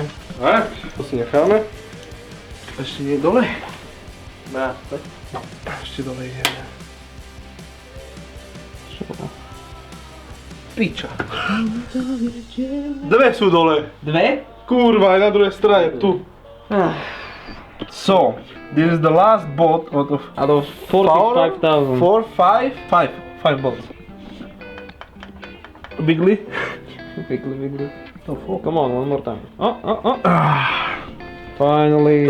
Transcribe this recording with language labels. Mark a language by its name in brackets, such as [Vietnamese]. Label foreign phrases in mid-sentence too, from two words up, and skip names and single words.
[Slovak] Tak, to si necháme. Ešte nie dole. Dá, tak. Ešte dole ideme. Piča. Dve sú dole. Dve? Kurva, aj na druhej strane, tu. [English] So, this is the last bolt out of 45,000. 5 bolts. Bigly. Bigly. Oh, fuck. Come on, one more time. Oh. Finally,